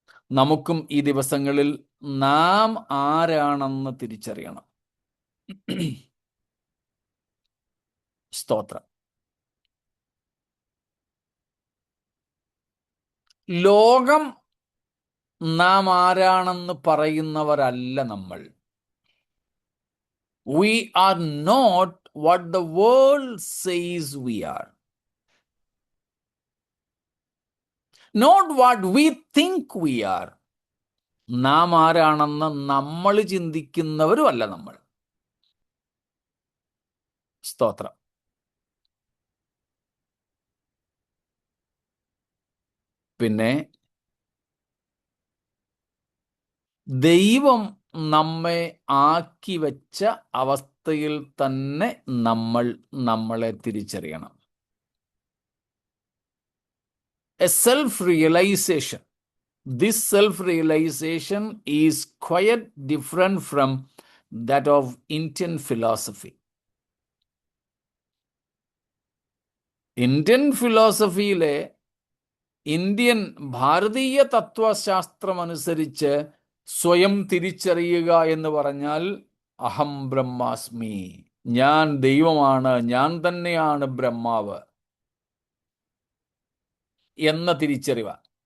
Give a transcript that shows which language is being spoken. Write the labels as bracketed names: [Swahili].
[Malayalam] നമുക്കും ഈ ദിവസങ്ങളിൽ നാം ആരാണെന്ന് തിരിച്ചറിയണം. സ്തോത്രം. ലോകം നാം ആരാണെന്ന് പറയുന്നവരല്ല നമ്മൾ. [English] We are not what the world says we are. Not what we think we are. [Malayalam] നാം ആരാണെന്ന് നമ്മൾ ചിന്തിക്കുന്നവരുമല്ല നമ്മൾ. സ്തോത്രം. പിന്നെ ദൈവം നമ്മെ ആക്കി വെച്ച അവസ്ഥയിൽ തന്നെ നമ്മൾ നമ്മളെ തിരിച്ചറിയണം. [English] A self realisation. This self-realization is quite different from that of Indian philosophy. [Malayalam] Indian ഫിലോസഫിയിലെ Indian ഭാരതീയ തത്വശാസ്ത്രം അനുസരിച്ച് സ്വയം തിരിച്ചറിയുക എന്ന് പറഞ്ഞാൽ [Sanskrit] അഹം ബ്രഹ്മാസ്മി, [Malayalam] ഞാൻ ദൈവമാണ്, ഞാൻ തന്നെയാണ് ബ്രഹ്മാവ് എന്ന തിരിച്ചറിവ്.